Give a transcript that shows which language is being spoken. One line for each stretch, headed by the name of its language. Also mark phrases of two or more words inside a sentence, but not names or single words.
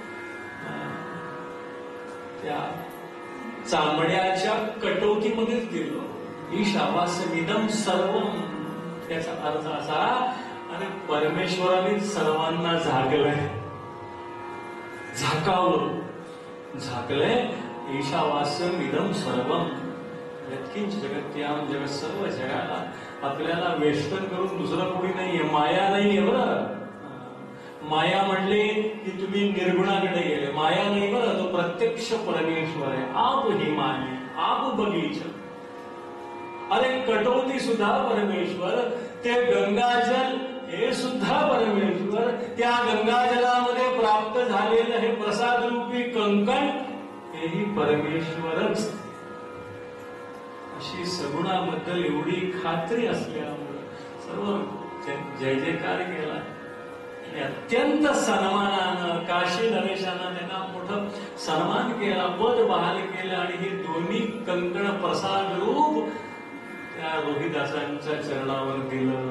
Marathi: त्या चांबड्याच्या कटौतीमध्येच दिलं.
Sanskrit: ईशावास्यमिदं सर्वम.
Marathi: त्याचा अर्थ असा, आणि परमेश्वराने सर्वांना झाकलंय, झाकलंय.
Sanskrit: ईशावास्यमिदं सर्वम यत्किंच जगत्याम जगत.
Marathi: सर्व जगाला आपल्याला वेष्टन करून दुसरं कोणी नाहीये. माया नाहीये. बरं, माया म्हणले की तुम्ही निर्गुणाकडे गेले. माया नाही बरं, तो प्रत्यक्ष परमेश्वर आहे.
Hindi: आप ही माया, आप बगीचा.
Marathi: अरे कटौती सुद्धा परमेश्वर, ते गंगाजल हे सुद्धा परमेश्वर. त्या गंगाजलामध्ये प्राप्त झालेलं हे प्रसाद रूपी कंकण हेही परमेश्वरच. अशी सगुणाबद्दल एवढी खात्री असल्यामुळं सर्व जय जयकार केला आणि अत्यंत सन्मानानं काशी नरेशानं त्यांना मोठं सन्मान केला, पद बहाल केलं आणि हे दोन्ही कंकण प्रसाद रूप त्या रोहिदासांच्या चरणावर दिलं.